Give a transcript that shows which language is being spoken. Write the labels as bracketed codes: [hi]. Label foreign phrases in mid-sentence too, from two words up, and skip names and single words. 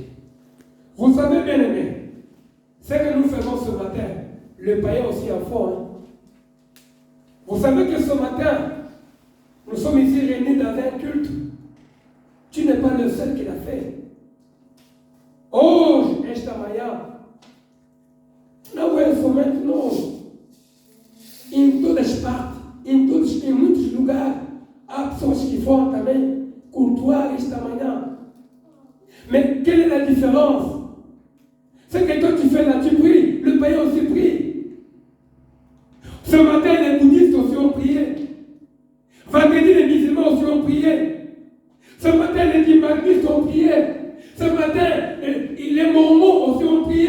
[fr] Vous savez bien aimé, ce que nous faisons ce matin, le païen aussi en fond. Hein? Vous savez que ce matin, nous sommes ici réunis dans un culte. Tu n'es pas le seul qui l'a fait. Oh, Estamaya. [pt] Não é somente nós. Em todas as partes, em muitos lugares, há pessoas que vão também cultuar esta manhã. [fr] Mais quelle est la différence? C'est que toi tu fais là, tu pries, le païen aussi prie. Ce matin, les bouddhistes aussi ont prié. Vendredi, les musulmans aussi ont prié. Ce matin, les dimanistes ont prié. Ce matin, les mormons aussi ont prié.